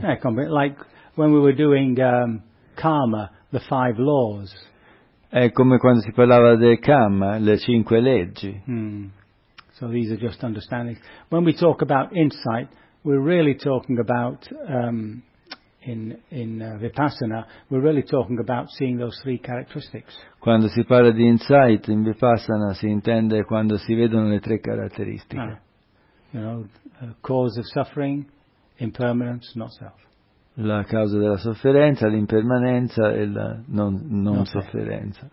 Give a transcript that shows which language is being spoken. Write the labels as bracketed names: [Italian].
[English] Like when we were doing karma, the five laws. [Italian] È come quando si parlava del karma, le cinque leggi. [English] So these are just understandings. When we talk about insight, we're really talking about in Vipassana, we're really talking about seeing those three characteristics. [Italian] Quando si parla di insight in Vipassana si intende quando si vedono le tre caratteristiche. [English] You know, cause of suffering, impermanence, not self. [Italian] La causa della sofferenza, l'impermanenza e la non sofferenza.